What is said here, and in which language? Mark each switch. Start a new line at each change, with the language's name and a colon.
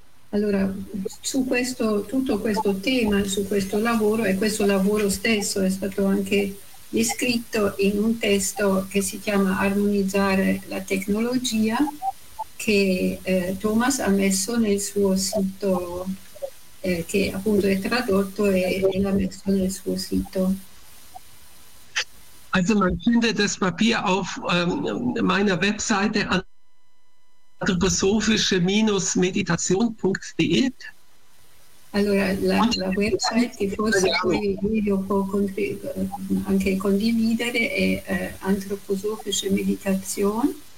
Italian: Allora, su questo, tutto questo tema, su questo lavoro, e questo lavoro stesso è stato anche descritto in un testo che si chiama Armonizzare la tecnologia, che Thomas ha messo nel suo sito, che appunto è tradotto e l'ha messo nel suo sito.
German: Also man findet das Papier auf meiner Webseite anthroposophische-meditation.de.
Italian: Allora la website che forse video può anche condividere è antroposofische meditation.